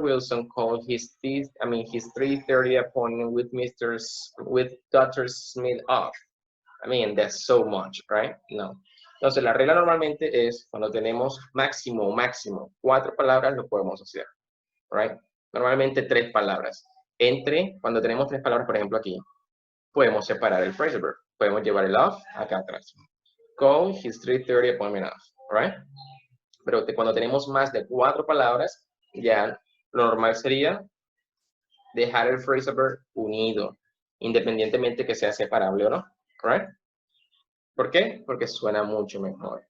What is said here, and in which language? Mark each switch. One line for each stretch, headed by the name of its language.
English: Wilson called his 3:30 appointment with Dr. Smith off. I mean, that's so much, right? No.
Spanish: Entonces, la regla normalmente es cuando tenemos máximo 4 palabras, lo podemos hacer, right? Normalmente 3 palabras. Cuando tenemos 3 palabras, por ejemplo, aquí, podemos separar el phrasal verb. Podemos llevar el off acá atrás.
English: Call his 3:30 appointment off, right?
Spanish: Pero cuando tenemos más de 4 palabras, ya lo normal sería dejar el phrasal verb unido, independientemente que sea separable o no, right? ¿Por qué? Porque suena mucho mejor.